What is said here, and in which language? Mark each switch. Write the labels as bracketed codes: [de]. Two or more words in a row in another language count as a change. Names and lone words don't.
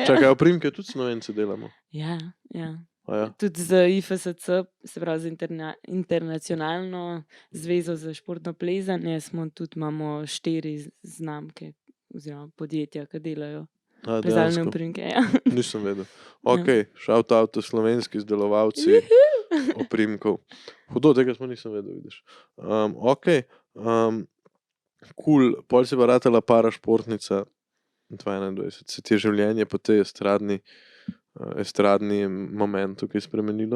[sl] Čakaj, oprimke tudi Slovenci delamo. Ja. A ja. Tudi za IFSC, se pravi za internacionalno zvezo za športno plezanje, imamo 4 znamke oziroma podjetja, ki delajo plezalne Dejansko. oprimke. Ja. Nisem vedel. Ok, [en] shout out to [sl] slovenski izdelovalci oprimkov. Hudo, tega smo nisem vedel, vidiš. [en] Ok, cool, [sl] pol si pa ratala parašportnica 2021. Se ti je življenje po tej estradni momentu, ki je spremenilo?